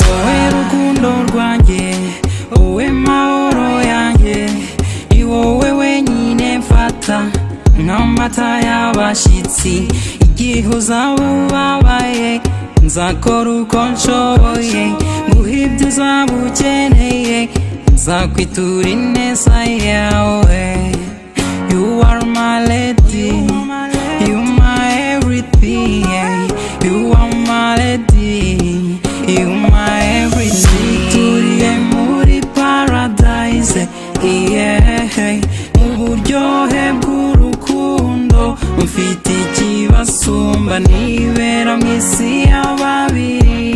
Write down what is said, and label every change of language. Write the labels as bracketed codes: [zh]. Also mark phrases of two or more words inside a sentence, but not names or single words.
[rw] Wowe rukundo rwanjye, wowe mahoro yanjye, ni wowe wenyine mfata nk'amata y'abashyitsi. Igihe uzaba ubabaye, nzakora uko nshoboye, nguha ibyo uzaba ukeneye, nzakwitura ineza yawe. [en] You are my lady, you my everything, you are my lady, you my everything. [rw] Turiye muri paradise, yeah, mu buryohe bw'urukundo, mfite ikibasumba, nibera mw'isi y'ababiri.